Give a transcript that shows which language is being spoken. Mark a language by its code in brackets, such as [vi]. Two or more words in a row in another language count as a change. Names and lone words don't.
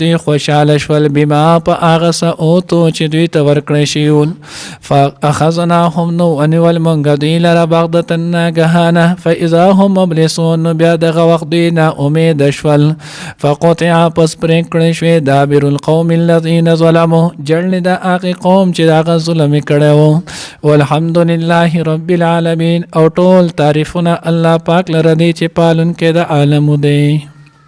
[ps] دوی خوشحاله شول بما په هغه څه اوتو چې دوی ته ورکړی شوي فاخذناهم نو ونیول مونږه دوی لره بغتة ناګهانه [ar] فاذا هم مبلسون [ps] نو بیا دغه وخت دوی نا امید شول فقطع پس پرې کړی شوې [ar] دابر القوم الذين ظلموا [ps] جړل د هغه قوم چې هغه ظلم کړو [ar] والحمد لله رب العالمین [ps] او ټول تعریفونه الله پاک لره دی چې پالون کې د عالم دی